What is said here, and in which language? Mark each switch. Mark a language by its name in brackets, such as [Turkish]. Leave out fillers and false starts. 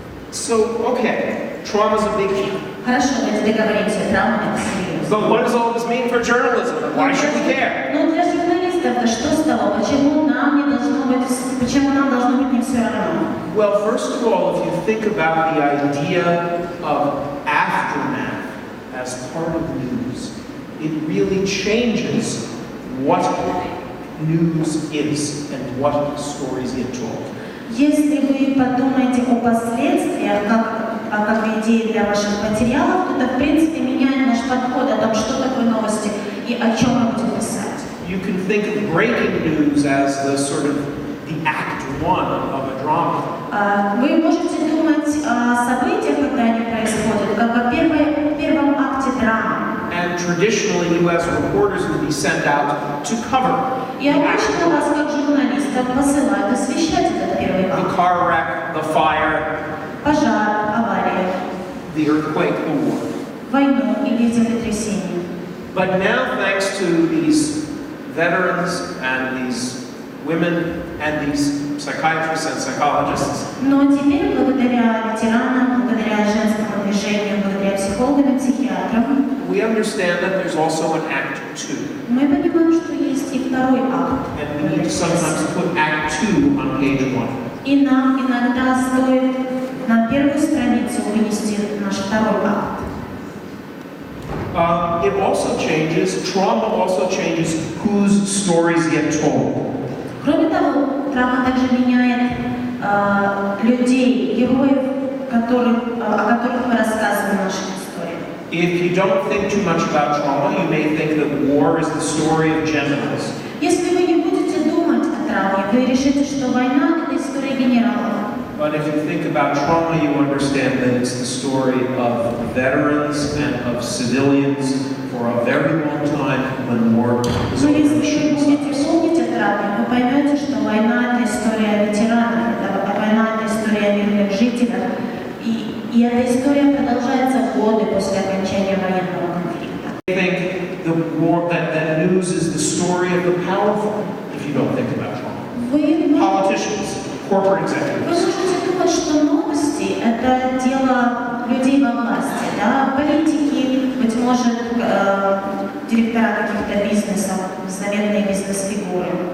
[English] So, okay, trauma is a big deal. [Russian] Хорошо, давайте договоримся, травма это серьезно. [English] So what does all this mean for journalism? Why should we care? [Russian] Ну для журналистов-то что с того? Почему нам должно быть не все равно? [English] Well, first of all, if you think about the idea of aftermath as part of news, it really changes what news is and what stories get told. [Russian] Если вы подумаете о последствиях, как идеи для ваших материалов, то это, в принципе, меняет наш подход о том, что такое новости и о чем мы будем писать. [English] You can think of breaking news as the sort of the act one of a drama. [Russian] Вы можете думать о событиях, когда они происходят, как о первом акте драмы. [English] And traditionally, you as reporters would be sent out to cover [Russian] И обычно вас, как журналистов, посылают освещать этот первый [English] the [Russian] акт. [English] car wreck, the fire, [Russian] Пожар, авария, [English] the earthquake, the war. [Russian] войну или землетрясение. [English] But now, thanks to these veterans and these women and these psychiatrists and psychologists, [Russian] Но теперь, благодаря ветеранам, благодаря женскому движению, благодаря психологам и психиатрам, [English] we understand that there's also an act two. [Russian] мы понимаем, что есть и второй акт. [English] And we need to sometimes put act two on page one. [Russian] И нам иногда стоит на первую страницу вынести наш второй акт. [English] It also changes, trauma also changes whose stories get told. [Russian] Кроме того, травма также меняет людей, героев, о которых мы рассказываем в наших историях. [English] If you don't think too much about trauma, you may think that war is the story of generals. [Russian] Если вы не будете думать о травме, вы решите, что война – это история генералов. [English] But if you think about trauma, you understand that it's the story of veterans and of civilians for a very long time when war was [Russian] Но [English] over. [Russian] если вы будете помнить о травме, вы поймете, что война – это история ветеранов, война – это история мирных жителей, и эта история продолжается годы после окончания военного конфликта. [English] I think that news is the story of the powerful, if you don't think about trauma. Politicians, corporate [Russian] Вы [English] executives. [Russian] можете думать, что новости – это дело людей во власти, да? Политики, быть может, директора каких-то бизнесов, заметные бизнес-фигуры.